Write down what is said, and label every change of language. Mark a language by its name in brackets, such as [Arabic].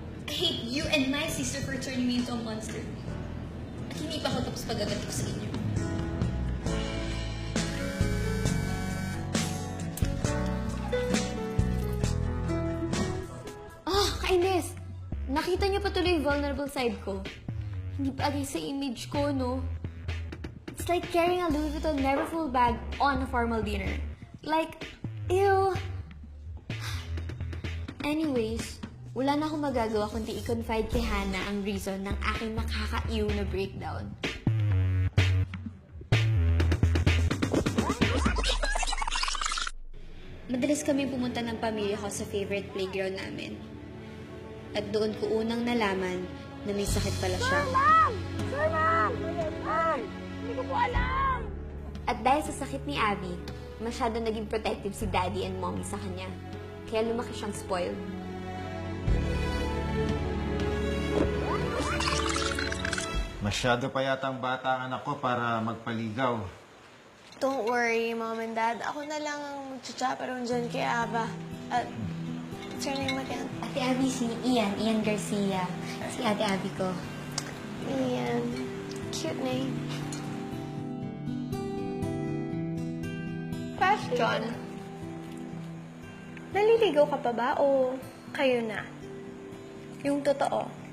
[English] I hate you and my sister for turning me into a monster. [Filipino] At hindi pa ako tapos pag-aganti ko sa inyo. Kainis! Nakita niyo pa tuloy yung vulnerable side ko. Hindi bagay sa image ko, no? [English] It's like carrying a Louis Vuitton Neverfull bag on a formal dinner. Like, ew! [Filipino] Anyways, wala na akong magagawa kundi i-confide kay Hannah ang reason ng aking nakaka-ew na breakdown. Madalas kami pumunta ng pamilya ko sa favorite playground namin. At doon ko unang nalaman na may sakit pala siya. Sir, ma'am! Hindi ko po alam! At dahil sa sakit ni Abby, masyado naging protective si Daddy and Mommy sa kanya. Kaya lumaki siyang spoiled. Masyado pa yata ang bata ang anak ko para magpaligaw. [English] Don't worry, Mom and Dad. [Filipino] Ako na lang ang magchachaperon dyan kay Ava. [English] At, what's your name again? [Filipino] Ate Abby si Ian Garcia. Si Ate Abby ko. [English] Ian. Cute name. [Filipino] Question. Naliligaw ka pa ba o kayo na? Yung totoo.